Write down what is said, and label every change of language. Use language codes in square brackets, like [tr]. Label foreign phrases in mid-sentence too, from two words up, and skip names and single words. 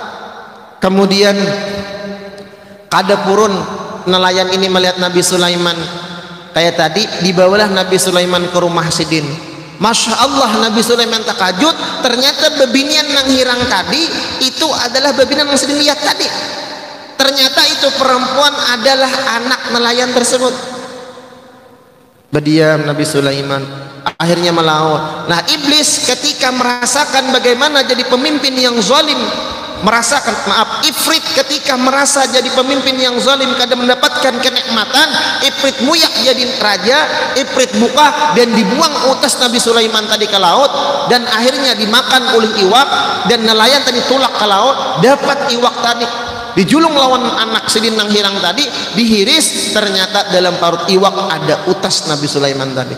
[bjn] Kemudian kada purun nelayan ini melihat Nabi Sulaiman kayak tadi, dibawalah Nabi Sulaiman ke rumah Sidin. [ar] ما شاء الله, [bjn] Nabi Sulaiman takajud, ternyata bebinian nang hirang tadi itu adalah bebinian yang Sidin lihat tadi. [id] Ternyata itu perempuan adalah anak nelayan tersebut. Berdiam Nabi Sulaiman, akhirnya melaut. Nah, iblis ketika merasakan bagaimana jadi pemimpin yang zalim, Ifrit ketika merasa jadi pemimpin yang zalim, kadang mendapatkan kenikmatan, [bjn] Ifrit muyak jadi raja, Ifrit buka dan dibuang utas Nabi Sulaiman tadi ke laut, dan akhirnya dimakan oleh iwak, dan nelayan tadi tulak ke laut, dapat iwak tadi, dijulung lawan anak Sidin nang hirang tadi, dihiris, ternyata dalam parut iwak ada utas Nabi Sulaiman tadi.